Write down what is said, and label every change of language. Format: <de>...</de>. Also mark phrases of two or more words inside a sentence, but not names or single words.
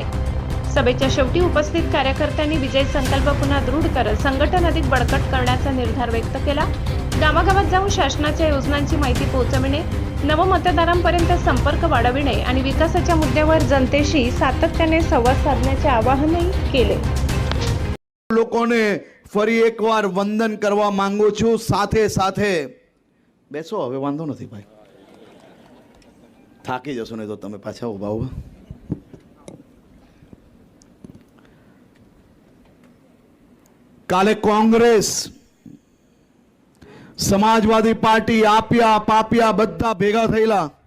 <mr>सभेच्या शेवटी उपस्थित कार्यकर्त्यांनी विजय संकल्प पुन्हा दृढ करत संघटन अधिक बळकट करण्याचा निर्धार व्यक्त केला। गावागावात जाऊन शासनाच्या योजनांची माहिती पोहोचविणे, नवमतदारांपर्यंत संपर्क वाढविणे आणि विकासाच्या मुद्द्यावर जनतेशी सातत्याने संवाद साधण्याचे आवाहनही केले।</mr> <gu>લોકોને ફરી એકવાર વંદન કરવા માંગુ છું। સાથે સાથે બેસો, હવે વાંધો નથી ભાઈ, થાકી જશો નહીં તો તમે પાછા ઊભા ઊભા। કાલે કોંગ્રેસ, સમાજવાદી પાર્ટી, આપ્યા પાપ્યા બધા ભેગા થયેલા</gu>